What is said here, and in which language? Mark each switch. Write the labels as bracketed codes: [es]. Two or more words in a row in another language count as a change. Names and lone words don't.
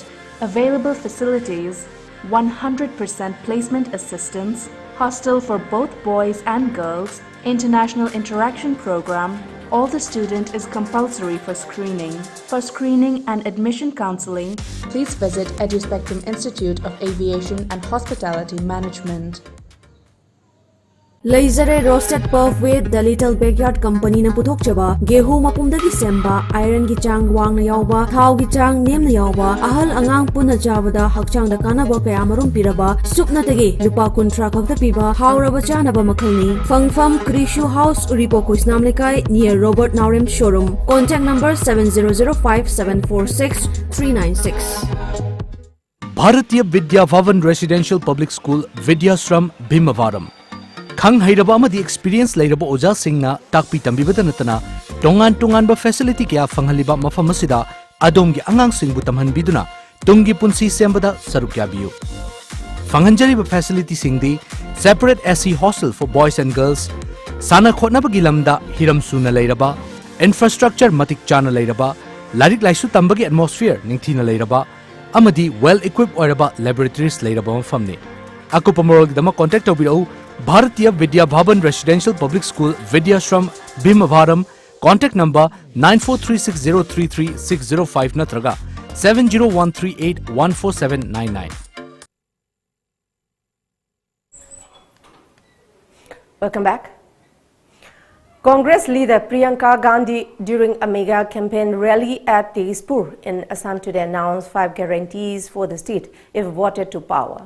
[en] Available facilities: 100% placement assistance, hostel for both boys and girls, international interaction program. All the student is compulsory for screening. For screening and admission counseling, please visit EduSpectrum Institute of Aviation and Hospitality Management. [mni] Leizare [en] roasted puff with the [mni] Little Backyard Company na puthok chaba gehu mapumdagi semba iron gi chang wang na yawba thau gi chang nem na yawba ahal angang puna chabada hakchang da kanaba kaya marum piraba supna tagi lupa kuntra khakta piba hauraba chanaba makhalni fangfam Krishu House Uripo Kuisnam Lekai near Robert Naurem showroom. [en] Contact number 7005746396. [mni] Bharatiya Vidya Bhavan Residential Public School Vidyashram Bhimavaram Khang hairaba amadi experience lairaba oja singna takpi tambibada natana tongan ba facility kya fanghaliba mafam asida adomgi angang singbu tamhanbiduna tungi punsi sembada saruk yabiyu fanghanjariba facility singdi [en] separate SC hostel for boys and girls [mni] sana khotnabagi lamda hiram suna lairaba infrastructure matik chana lairaba larik laisu tambagi atmosphere ningthina lairaba amadi [en] well equipped [mni] oiraba laboratories lairaba mafamni akupamorog dama contact tobirau Bharatiya Vidya Bhavan Residential Public School Vidyashram Bhimavaram. [en] Contact number 9436033605 natraga 70138147999. Welcome back. Congress leader Priyanka Gandhi during a mega campaign rally at Spoof in Assam today announced 5 guarantees for the state if voted to power.